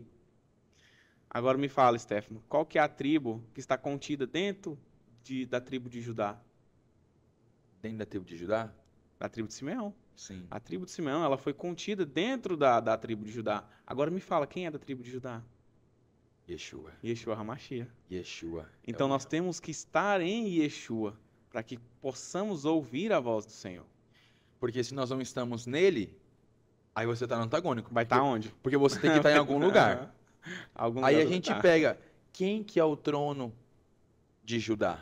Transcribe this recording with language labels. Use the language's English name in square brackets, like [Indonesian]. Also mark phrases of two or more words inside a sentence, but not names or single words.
[Portuguese] Agora me fala, Stefano, qual que é a tribo que está contida dentro da tribo de Judá? Dentro da tribo de Judá? Da tribo de Simeão. Sim. A tribo de Simeão, ela foi contida dentro da tribo de Judá. Agora me fala, quem é da tribo de Judá? Yeshua. Yeshua HaMashiach. Yeshua. Então nós temos que estar em Yeshua, para que possamos ouvir a voz do Senhor. Porque se nós não estamos nele, aí você está no antagônico. Vai estar onde? Porque você tem que estar em algum lugar. Aí a gente pega, quem que é o trono de Judá?